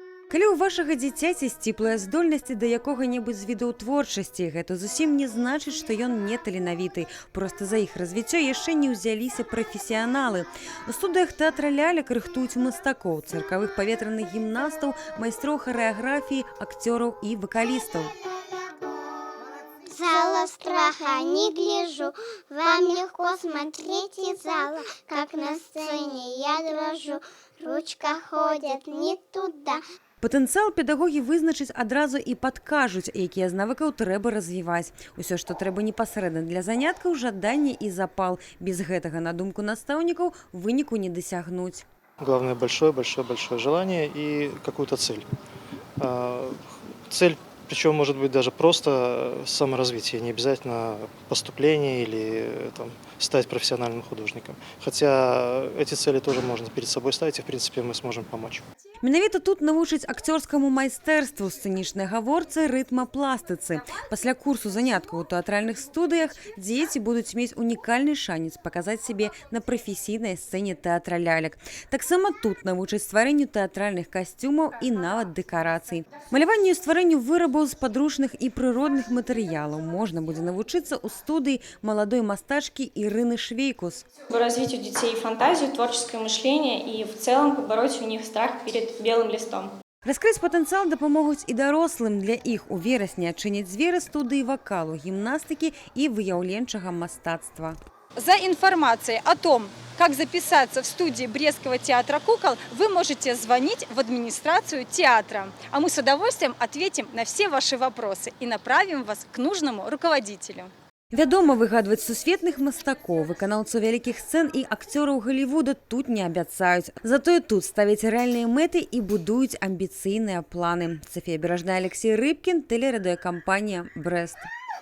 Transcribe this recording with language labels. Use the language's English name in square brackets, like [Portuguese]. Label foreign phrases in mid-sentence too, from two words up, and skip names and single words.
[Belarusian] Калі ў вашага дзіцяці сціплыя здольнасці да якога-небудзь з відаў творчасці, гэта зусім не значыць, што ён не таленавіты. Проста за іх развіццё яшчэ не ўзяліся прафесіяналы. У студыях тэатра лялек рыхтуюць мастакоў, цыркавых паветраных гімнастаў, майстроў харэаграфіі, акцёраў і вакалістаў. [Russian] Зала страха не гляжу, вам легко смотреть из зала, как на сцене я дрожу, ручка ходит не туда. [Belarusian] Патэнцыял педагогі вызначыць адразу і падкажуць, якія з навыкаў трэба развіваць. Усё, што трэба непасрэдна для заняткаў, жаданне і запал. Без гэтага, на думку настаўнікаў, выніку не дасягнуць. [Russian] Главное большое желание и какую-то цель. Цель, причем может быть даже просто саморазвитие, не обязательно поступление или стать профессиональным художником. Хотя эти цели тоже можно перед собой ставить, и в принципе мы сможем помочь. [Belarusian] Менавіта тут навучаць акцёрскаму майстэрству, сцэнічнай гаворцы, рытмапластыцы. Пасля курсу заняткаў у тэатральных студыях дзеці будуць мець унікальны шанец паказаць сябе на прафесійнай сцэне тэатра лялек. Таксама тут навучаць стварэнню тэатральных касцюмаў і нават дэкарацый. Маляванню і стварэнню вырабаў з падручных і прыродных матэрыялаў можна будзе навучыцца ў студыі маладой мастачкі Ирины Швейкус. [Russian] Развить у детей фантазию, творческое мышление и в целом побороть у них страх перед белым листом. [Belarusian] Раскрыць патэнцыял дапамогуць і дарослым. Для іх у верасні адчыняць дзверы студыі вакалу, гімнастыкі і выяўленчага мастацтва. [Russian] За информацией о том, как записаться в студии Брестского театра кукол, вы можете звонить в администрацию театра. А мы с удовольствием ответим на все ваши вопросы и направим вас к нужному руководителю. [Belarusian] Вядома, выгадваць сусветных мастакоў, выканаўцаў вялікіх сцэн і акцёраў Голлівуда тут не абяцаюць. Затое тут ставяць рэальныя мэты і будуюць амбіцыйныя планы. [Russian] Софія Бережная, Алексей Рыбкин, телерадиокомпания «Брест».